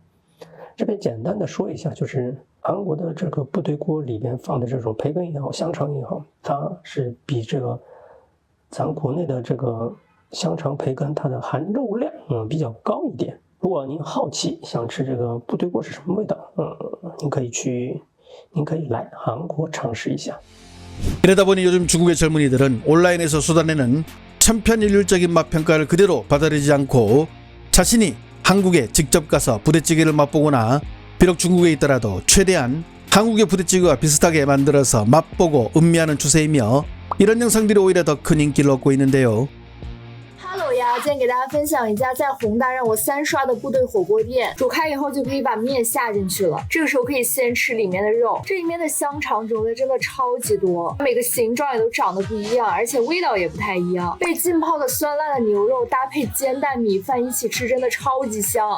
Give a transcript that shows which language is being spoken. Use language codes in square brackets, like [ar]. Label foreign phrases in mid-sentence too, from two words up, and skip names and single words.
[zh] 这边简单的说一下，就是韩国的这个部队锅里边放的这种培根也好，香肠也好，它是比这个咱国内的这个香肠培根它的含肉量比较高一点。如果您好奇想吃这个部队锅是什么味道，您可以来韩国尝试一下。 [ko] 이러다 보니 요즘 중국의 젊은이들은 온라인에서 쏟아내는 천편일률적인 맛 평가를 그대로 받아들이지 않고 자신이 한국에 직접 가서 부대찌개를 맛보거나 비록 중국에 있더라도 최대한 한국의 부대찌개와 비슷하게 만들어서 맛보고 음미하는 추세이며 이런 영상들이 오히려 더 큰 인기를 얻고 있는데요. [zh] Hello 呀，今天给大家分享一家在宏大让我3刷的部队火锅店。煮开以后就可以把面下进去了，这个时候可以先吃里面的肉。这里面的香肠种类真的超级多，每个形状也都长得不一样，而且味道也不太一样。被浸泡的酸辣的牛肉搭配煎蛋米饭一起吃，真的超级香。